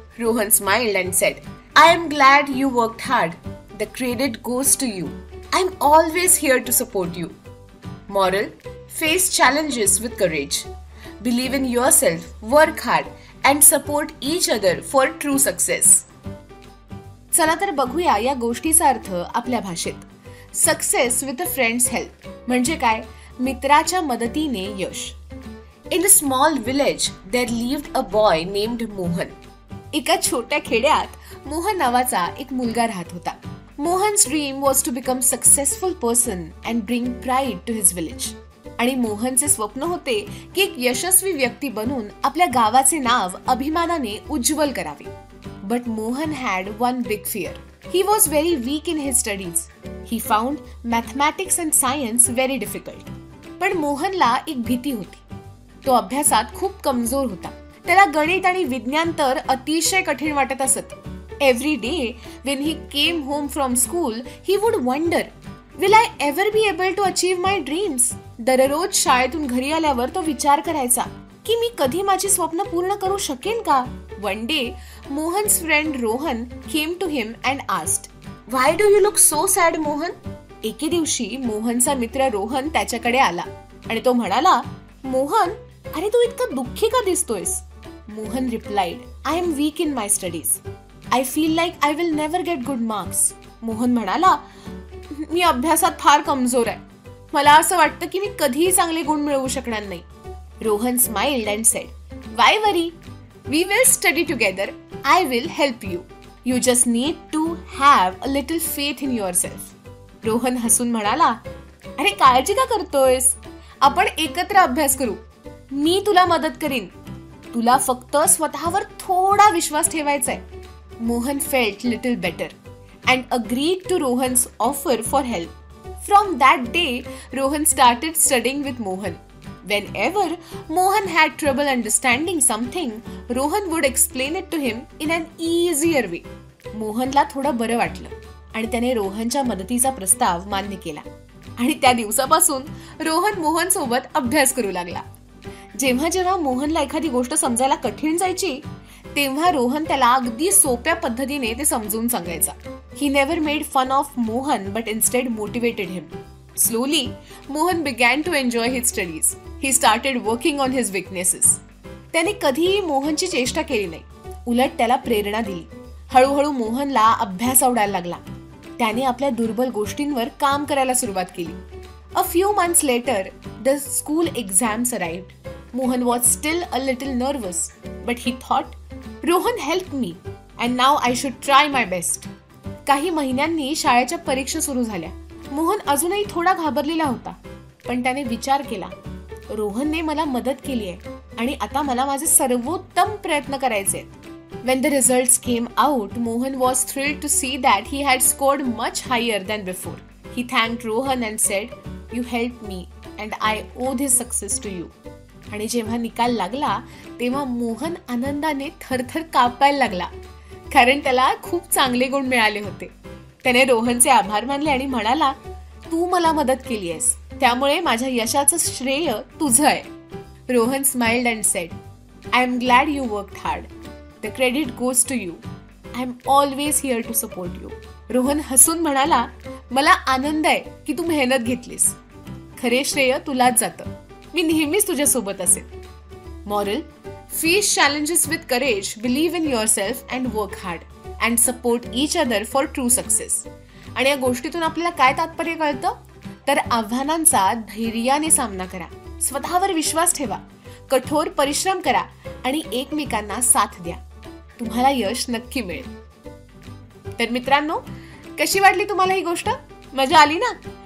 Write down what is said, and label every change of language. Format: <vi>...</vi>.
<en>Rohan smiled and said, "I am glad you worked hard. The credit goes to you. I'm always here to support you." Moral: face challenges with courage. Believe in yourself, work hard and support each other for true success.</en> <mr>चला तर बघूया या गोष्टीचा अर्थ आपल्या भाषेत.</mr> <en>success with a friend's help</en> <mr>म्हणजे काय? मित्राच्या मदतीने यश.</mr> <en>In a small village there lived a boy named Mohan.</en> <mr>एका छोट्या खेड्यात मोहन नावाचा एक मुलगा राहत होता.</mr> <en>Mohan's dream was to become successful person and bring pride to his village.</en> <mr>आणि मोहनचे स्वप्न होते की एक यशस्वी व्यक्ती बनून आपल्या गावाचे नाव अभिमानाने उज्ज्वल करावे.</mr> <en>But Mohan had one big fear. He was very weak in his studies. He found mathematics and science very difficult.</en> <mr>पण मोहनला एक भीती होती. तो अभ्यासात खूप कमजोर होता. त्याला गणित आणि विज्ञान तर अतिशय कठीण वाटत असत.</mr> <en>Every day when he came home from school, he would wonder, will I ever be able to achieve my dreams?</en> <mr>दररोज शाळेतून घरी आल्यावर तो विचार करायचा की मी कधी माझी स्वप्न पूर्ण करू शकेन का?</mr> <en>One day, Mohan's friend Rohan came to him and asked, "Why do you look so sad, Mohan?"</en> <mr>एके दिवशी मोहनचा मित्र रोहन त्याच्याकडे आला आणि तो म्हणाला, "मोहन, अरे तू इतका दुःखी का दिसतोयस?"</mr> <en>Mohan replied, "I am weak in my studies. I feel like I will never get good marks."</en> <mr>Mohan म्हणाला, "मी अभ्यासात फार कमजोर आहे. मला असं वाटतं की मी कधीही चांगले गुण मिळवू शकणार नाही."</mr> <en>Rohan smiled and said, "Why worry? We will study together. I will help you." You just need to have a little faith in your self.</en> <mr>Rohan हसून म्हणाला, अरे काळजी का करतोयस? आपण एकत्र अभ्यास करू. मी तुला मदत करीन. तुला फक्त स्वतःवर थोडा विश्वास ठेवायचा आहे.</mr> <en>Mohan felt little better and agreed to Rohan's offer for help. From that day, Rohan started studying with Mohan. Whenever Mohan had trouble understanding something, Rohan would explain it to him in an easier way.</en> <mr>मोहनला थोडं बरं वाटलं आणि त्याने रोहनच्या मदतीचा प्रस्ताव मान्य केला आणि त्या दिवसापासून रोहन मोहन सोबत अभ्यास करू लागला. जेव्हा जेव्हा मोहनला एखादी गोष्ट समजायला कठीण जायची, तेव्हा रोहन त्याला अगदी सोप्या पद्धतीने ते समजून सांगायचा.</mr> <en>He never made fun of Mohan but instead motivated him. Slowly, Mohan began to enjoy his studies. He started working on his weaknesses.</en> <mr>त्याने कधीही मोहनची चेष्टा केली नाही, उलट त्याला प्रेरणा दिली. हळूहळू मोहनला अभ्यास आवडायला लागला. त्याने आपल्या दुर्बल गोष्टींवर काम करायला सुरुवात केली.</mr> <en>A few months later, the school exams arrived. Mohan was still a little nervous, but he thought, Rohan helped me, and now I should try my best.</en> <mr>काही महिन्यांनी शाळेच्या परीक्षा सुरू झाल्या. मोहन अजूनही थोडा घाबरलेला होता, पण त्याने विचार केला, रोहनने मला मदत केली आहे आणि आता मला माझे सर्वोत्तम प्रयत्न करायचे आहेत.</mr> <en>When the results came out, Mohan was thrilled to see that he had scored much higher than before. He thanked Rohan and said, "You helped me and I owe this success to you."</en> <mr>आणि जेव्हा निकाल लागला, तेव्हा मोहन आनंदाने थरथर कापायला लागला, कारण त्याला खूप चांगले गुण मिळाले होते. त्याने रोहनचे आभार मानले आणि म्हणाला, तू मला मदत केली आहेस, त्यामुळे माझ्या यशाचं श्रेय तुझं आहे.</mr> <en>Rohan smiled and said, I am glad you worked hard. The credit goes to you. I am always here to support you.</en> <mr>Rohan हसून म्हणाला, मला आनंद आहे की तू मेहनत घेतलीस. खरे श्रेय तुलाच जातं. मी नेहमीच तुझ्यासोबत असेल.</mr> <en>Moral: Face challenges with courage, believe in yourself and work hard and support each other for true success.</en> <mr>आणि या गोष्टीतून आपल्याला काय तात्पर्य कळतं? तर आव्हानांचा धैर्याने सामना करा, स्वतःवर विश्वास ठेवा, कठोर परिश्रम करा आणि एकमेकांना साथ द्या. तुम्हाला यश नक्की मिळेल. तर मित्रांनो, कशी वाटली तुम्हाला ही गोष्ट? मजा आली ना?</mr>